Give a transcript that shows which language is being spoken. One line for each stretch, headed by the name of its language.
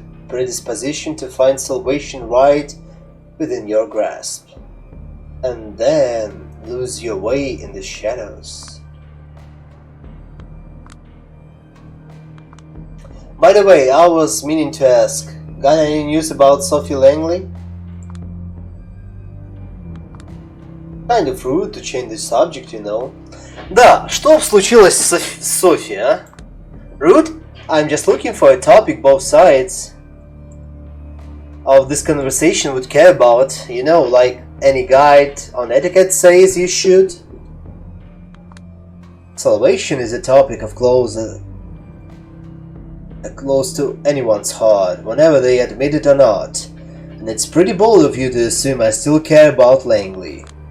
English: predisposition to find salvation right within your grasp, and then lose your way in the shadows. By the way, I was meaning to ask, got any news about Sophie Langley? Kind of rude to change the subject, you know.
Russian: Да, что случилось с Софи, а?
English: Rude? I'm just looking for a topic both sides of this conversation would care about, you know, like any guide on etiquette says you should. Salvation is a topic of close to anyone's heart, whenever they admit it or not, and it's pretty bold of you to assume I still care about Langley.